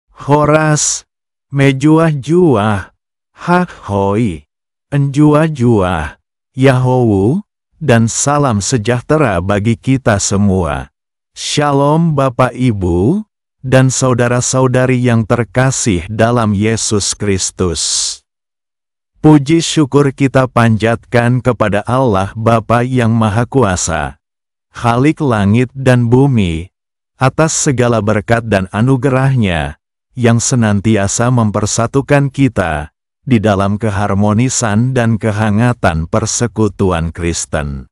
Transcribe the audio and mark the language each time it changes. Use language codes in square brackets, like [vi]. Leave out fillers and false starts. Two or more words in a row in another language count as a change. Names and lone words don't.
[id] Horas, mejuah-juah, hak-hoi, enjuah-juah, Yahowu, dan salam sejahtera bagi kita semua. Shalom Bapak Ibu, dan saudara-saudari yang terkasih dalam Yesus Kristus. Puji syukur kita panjatkan kepada Allah Bapa yang Maha Kuasa, Khalik langit dan bumi, atas segala berkat dan anugerah-Nya, yang senantiasa mempersatukan kita di dalam keharmonisan dan kehangatan persekutuan Kristen.